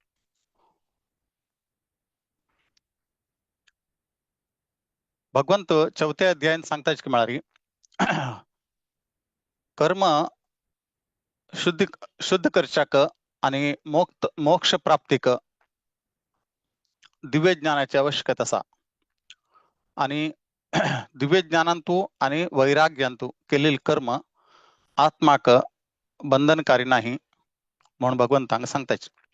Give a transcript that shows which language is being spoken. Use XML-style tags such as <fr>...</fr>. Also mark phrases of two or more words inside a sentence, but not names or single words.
<kok>भगवंत चौथ्या अध्यायान सांगताच की म्हळ्यार कर्म शुद्ध करच्याक आणि मोक्ष प्राप्तीक दिव्य ज्ञानाची आवश्यकता आसा. आणि दिव्य ज्ञानांतू आणि वैराग्यांतू केलेले कर्म आत्माक बंधनकारी नाही म्हणून भगवंतांक सांगताच.</kok>